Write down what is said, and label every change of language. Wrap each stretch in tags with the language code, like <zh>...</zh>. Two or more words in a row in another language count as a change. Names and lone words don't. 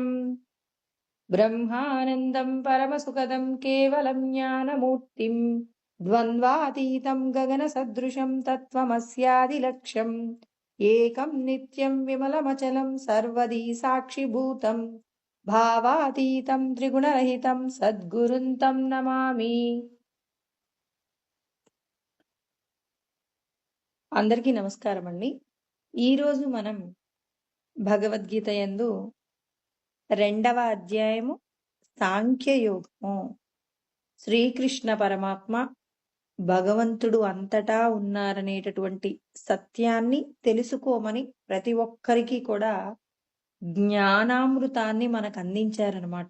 <sa>ब्रह्मानन्दं परमसुखदं केवलं ज्ञानमूर्तिं द्वन्द्वातीतं गगनसदृशं तत्त्वमस्यादिलक्ष्यम् एकं नित्यं विमलमचलं सर्वदी साक्षिभूतं భావాతీతం త్రిగుణరహితం సద్గురుంతం నమామి.</sa> <te>అందరికీ నమస్కారం అండి. ఈరోజు మనం భగవద్గీత యందు 2వ అధ్యాయము సాంఖ్యయోగము, శ్రీకృష్ణ పరమాత్మ భగవంతుడు అంతటా ఉన్నారనేటటువంటి సత్యాన్ని తెలుసుకోమని ప్రతి ఒక్కరికి కూడా జ్ఞానామృతాన్ని మనకు అందించారనమాట.</te>